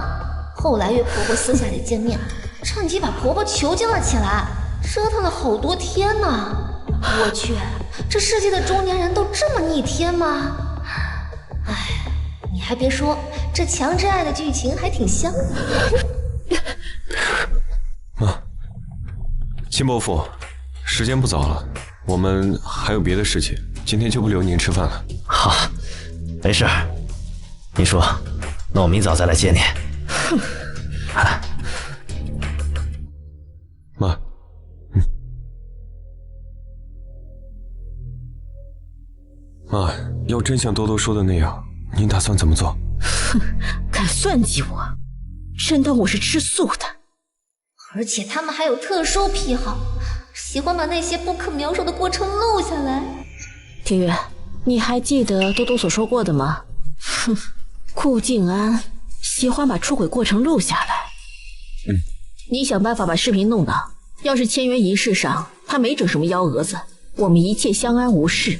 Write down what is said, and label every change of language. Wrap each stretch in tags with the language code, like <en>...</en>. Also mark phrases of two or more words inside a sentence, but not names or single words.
<zh>後來約婆婆私下裡見面，趁機把婆婆囚禁了起來，折騰了好多天呢。我去，這世界的中年人都這麼逆天嗎？哎，你還別說，這強制愛的劇情還挺香的。媽，秦伯父，時間不早了，我們還有別的事情，今天就不留您吃飯了。好，沒事。你說，那我明早再來接你。哼。媽，媽，要真像多多說的那樣，您打算怎麼做？哼，敢算計我，真當我是吃素的。而且他們還有特殊癖好，喜歡把那些不可描述的過程錄下來。庭月，你還記得多多所說過的嗎？哼，顧靜安喜歡把出軌過程錄下來。你想辦法把視頻弄到，要是簽約儀式上他沒整什麼幺蛾子，我們一切相安無事。</zh>